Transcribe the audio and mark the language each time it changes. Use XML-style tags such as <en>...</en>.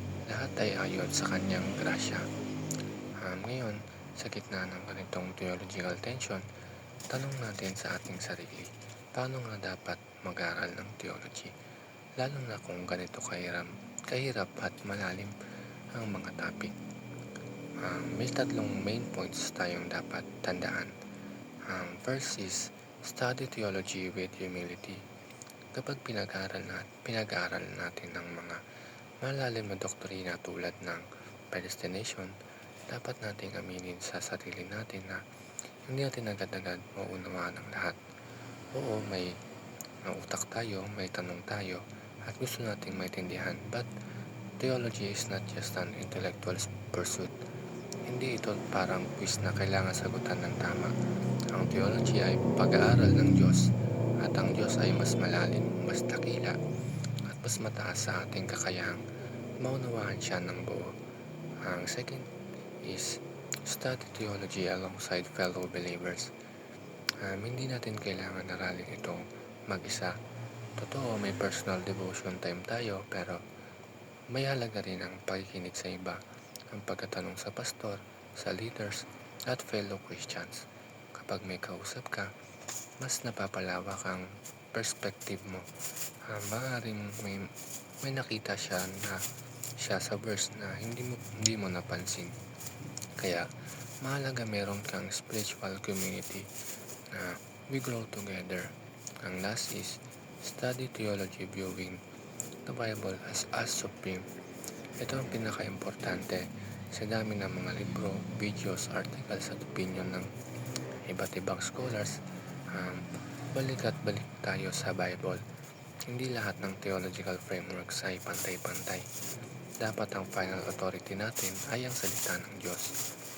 <tl>Lahat ay ayon sa kanyang grasya. Ngayon, sa gitna ng ganitong theological tension, tanong natin sa ating sarili, paano nga dapat mag-aral ng theology? Lalo na kung ganito kahirap at malalim ang mga topic. May tatlong main points tayong dapat tandaan.</tl> <en>First is, study theology with humility.</en> <tl>Kapag pinag-aaral natin ng mga malalim na doktrina tulad ng predestination, dapat nating aminin sa sarili natin na hindi natin agad-agad maunawaan ang lahat. Oo, may utak tayo, may tanong tayo, at gusto nating maintindihan,</tl> <en>but theology is not just an intellectual pursuit.</en> <tl>Hindi ito parang quiz na kailangan sagutan ng tama. Ang theology ay pag-aaral ng Diyos, at ang Diyos ay mas malalim, mas dakila, at mas mataas sa ating kakayahang maunawaan siya ng buo.</tl> <en>Ang second is study theology alongside fellow believers.</en> <tl>Hindi natin kailangan aralin itong mag-isa. Totoo, may personal devotion time tayo, pero may halaga rin ang pakikinig sa iba, ang pagkatanong sa pastor, sa leaders, at fellow Christians. Kapag may kausap ka, mas napapalawak ang perspective mo. Maaaring may nakita siya sa verse na hindi mo napansin. Kaya, mahalaga meron kang spiritual community na</tl> <en>we grow together. Ang last is, study theology viewing the Bible as supreme.</en> <tl>Ito ang pinaka-importante sa dami ng mga libro, videos, articles at opinion ng iba't ibang scholars. Balik at balik tayo sa Bible. Hindi lahat ng theological frameworks ay pantay-pantay. Dapat ang final authority natin ay ang salita ng Diyos.</tl>